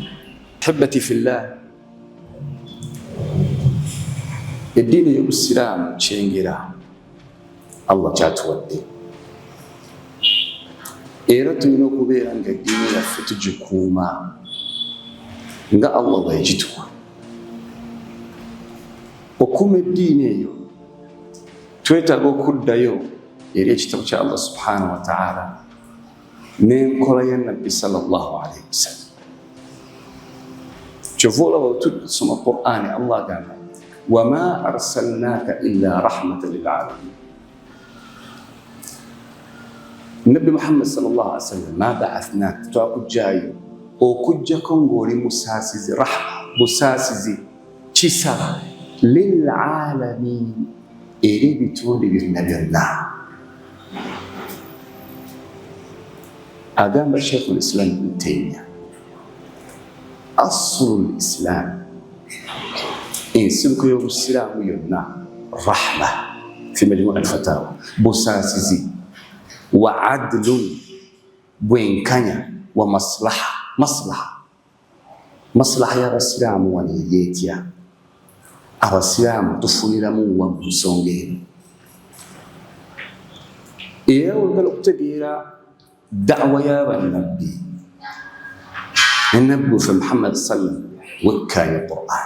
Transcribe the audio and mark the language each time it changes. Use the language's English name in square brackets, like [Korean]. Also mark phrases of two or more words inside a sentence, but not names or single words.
[Arabic] أحبتي في الله, [Ganda] eddiini y'Obusiraamu kyengera Allah kyatuwadde, era tulina okubeera nga eddiini yaffe tugikuuma nga Allah bw'egituwa. Okuuma eddiini eyo twetaaga okuddayo eri ekitabo kya [Arabic] الله سبحانه وتعالى [Ganda] n'enkola ya Nabbi [Arabic] صلى الله عليه وسلم. [Ganda] Kyova olaba tusoma Qur'ani, Allah agamba [Arabic] وما أرسلناك إلا رحمة للعالمين. [Ganda] Nabbi Muhammad [Arabic] صلى الله عليه وسلم, ما بعثناك, [Ganda] twakujjaayo okujjako ng'oli musaasizi, rahma, busaasizi, kisa, [Arabic] للعالمين, [Ganda] eri ebitundu byonna byonna. Agamba Sheikh al-Islam Ibn Taymiyyah, [Arabic] أصل الإسلام, [Ganda] ensibuko y'Obusiraamu yonna, [Arabic] رحمة في مجموع الفتاوى, [Ganda] busaasizi, [Arabic] وعدل, [Ganda] bwenkanya, [Arabic] ومصلحة [Ganda] y'Abasiraamu wano yeetya. Abasiraamu tufuniramu wa nsonga eno. Era oyagala okutegeera da'wa y'abannabbi, ennabbi waffe Muhammad sallam wekkaanya Qur'an.